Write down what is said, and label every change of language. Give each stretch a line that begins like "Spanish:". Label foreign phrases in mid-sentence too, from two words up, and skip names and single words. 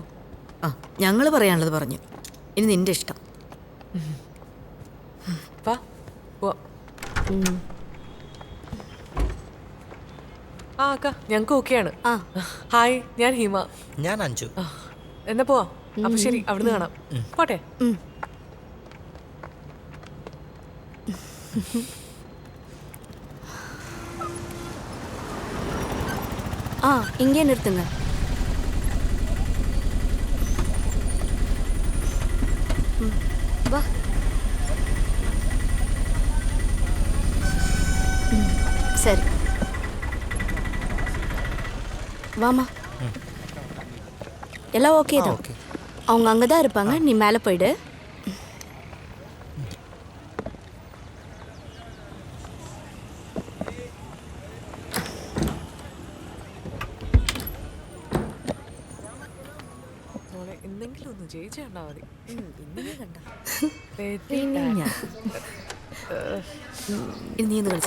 Malayalam: ആ, ഞങ്ങള് പറയാനുള്ളത് പറഞ്ഞു. ഇനി നിന്റെ ഇഷ്ടം. വാ പോവാ. ആ അക്ക, ഞങ്ങക്ക് ഓക്കെയാണ്. ഹായ്, ഞാൻ ഹിമ. ഞാൻ അഞ്ജു. എന്നാ പോവാ. അപ്പൊ ശരി, അവിടുന്ന് കാണാം. പോട്ടെ.
Tamil: இங்கே நிறுத்துங்க. வா. சரி, வாமா. எல்லாம் ஓகே தான். அவங்க அங்கே தான் இருப்பாங்க. நீ மேலே போயிடு.
Malayalam: എന്തെങ്കിലും ഒന്ന് ജയിച്ചു കണ്ടാ മതി. നീ ഒന്ന് കളിച്ചു.